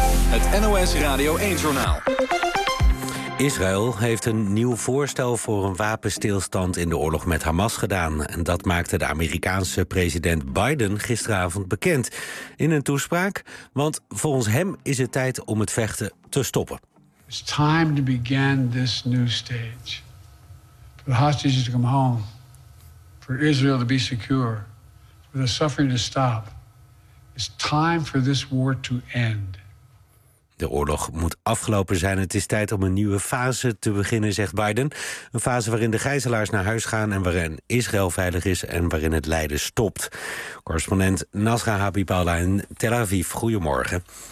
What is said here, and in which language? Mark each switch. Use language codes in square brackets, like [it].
[nl] Het NOS Radio 1-journaal. Israël heeft een nieuw voorstel voor een wapenstilstand in de oorlog met Hamas gedaan. En dat maakte de Amerikaanse president Biden gisteravond bekend in een toespraak. Want volgens hem is het tijd om het vechten te stoppen. [en] It's time to begin this new stage. For the hostages to come home. For Israel to be secure. For the suffering to stop. It's time for this war to end. [nl] De oorlog moet afgelopen zijn. Het is tijd om een nieuwe fase te beginnen, zegt Biden. Een fase waarin de gijzelaars naar huis gaan en waarin Israël veilig is en waarin het lijden stopt. Correspondent Nasra Habiballah in Tel Aviv. Goedemorgen.